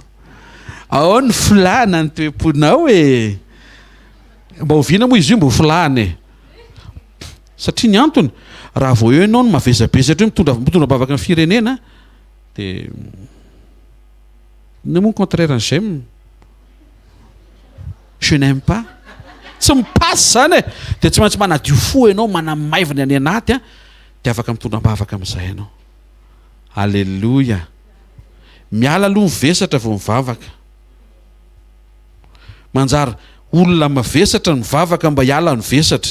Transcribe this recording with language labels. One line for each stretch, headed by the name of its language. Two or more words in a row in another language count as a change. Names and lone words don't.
Malagasy: Ao ny filana ny toe-ponao e. Mba hoviana moa izy io mba filana e. Satria ny antony raha vao eo ianao no mavezabezatra hoe mitondra bavaka amin'ny firenena de ne moa contraire an'izay
French: je n'aime pas.
Malagasy: Tsy mipasse zany e. De tsy maintsy manadio fo ianao manamaivana any anaty de afaka mitondra bavaka amin'izay ianao. Alleluja. Miala aloha mivesatra vao mivavaka. Manjary olona mavesatra ny mivavaka mba hiala ny vesatra.